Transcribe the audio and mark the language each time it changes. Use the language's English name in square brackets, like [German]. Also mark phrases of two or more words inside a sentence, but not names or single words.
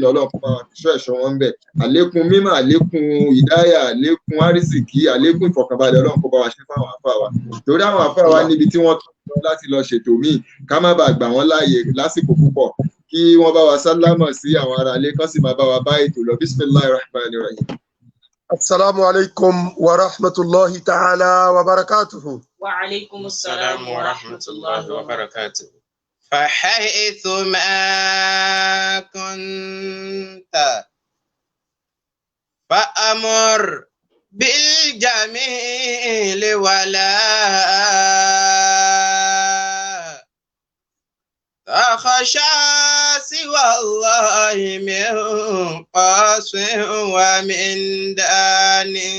[Yoruba] Ọlọ́run kó bá wa ṣọ́ ẹ̀ṣọ́ wọn bẹ̀. Àlékún mímọ̀, àlékún ìdáyà, àlékún àrísìkí, àlékún ìfọ̀kànbalẹ̀ Ọlọ́run kó bá wa ṣe fáwọn àfáà wa. Torí àwọn àfáà wa níbi tí wọ́n tó lọ láti lọ ṣètò míì, ká má bàa gbà wọ́n láàyè lásìkò púpọ̀, kí wọ́n bá wa sálámọ̀ sí àwọn ará ilé, kán sì máa bá wa bá ètò lọ. [Arabic] بسم الله الرحمن الرحيم. السلام عليكم ورحمة الله تعالى وبركاته. وعليكم السلام ورحمة الله وبركاته. فحيث ما كنت فأمر بالجميل ولا تخشى سوى الله من قاص ومن دان.